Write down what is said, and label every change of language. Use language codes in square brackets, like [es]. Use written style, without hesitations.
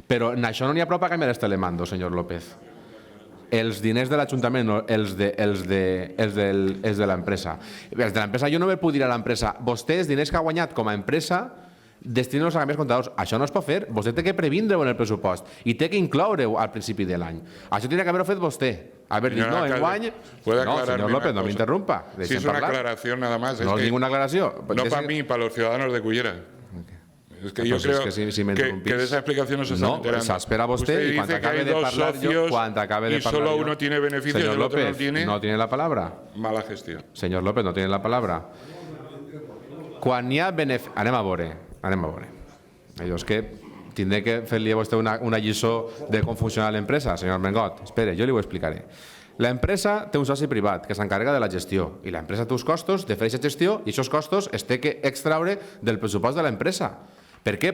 [ca] Però en això no n'hi ha prou per canviar este telemando, senyor López. Els diners de l'Ajuntament, no, els de l'empresa. Els de l'empresa, jo no me puc dir a l'empresa, vostè els diners que ha guanyat com a empresa destinar-los a canvis comptadors. Això no es pot fer. Vostè té que previndre-ho en el pressupost i té que incloure-ho al principi de l'any. Això tindria que haver-ho fet vostè. Haver dit, no, enguany... No, senyor López, no m'interrumpa. [es] Si es una aclaración nada más. No es ninguna aclaración. No para mí, para los ciudadanos de Cullera. Es que yo creo que de esa explicación no se está enterando. [ca] No, s'espera vostè i quan acabe de parlar jo... [es] Y solo uno tiene beneficios y el otro no tiene... no tiene la palabra. Mala gestión. Señor López, no tiene la palabra. [ca] Quan hi ha benefici... Anem a veure. Allò és que tindré que fer-li a vostè una lliçó de com funciona l'empresa, senyor Armengot. Espere, jo li ho explicaré. L'empresa té un soci privat que s'encarrega de la gestió i l'empresa té uns costos de fer aquesta gestió i aquests costos es té que extraure del pressupost de l'empresa. Per què?